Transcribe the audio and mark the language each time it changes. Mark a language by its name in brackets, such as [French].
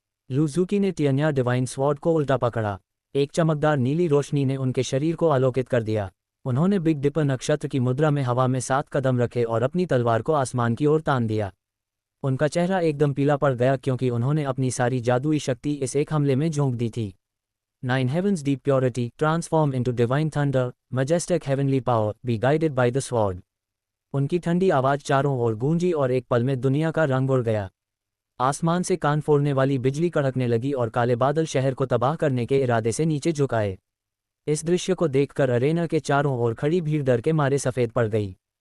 [Hindi] लूज़ुकी ने टियन्या divine sword को उल्टा पकड़ा। एक चमकदार नीली रोशनी ने उनके शरीर को आलोकित कर दिया। उन्होंने बिग डिपर नक्षत्र की मुद्रा में हवा में 7 कदम रखे और अपनी तलवार को आसमान की ओर तान दिया। उनका चेहरा एकदम पीला पड़ गया क्योंकि उन्होंने अपनी सारी जादुई शक्ति इस एक हमले में झोंक दी थी। [English] 9 heavens deep purity transform into divine thunder, majestic heavenly power, be guided by the sword। [Hindi] उनकी ठंडी आवाज़ चारों ओर गूंजी और एक पल में दुनिया का रंग उड़ गया। आसमान से कान फोड़ने वाली बिजली कड़कने लगी और काले बादल शहर को तबाह करने के इरादे से नीचे झुकाए। इस दृश्य को देखकर अरेना के चारों ओर खड़ी भीड़ डर के मारे सफ़ेद पड़ गई।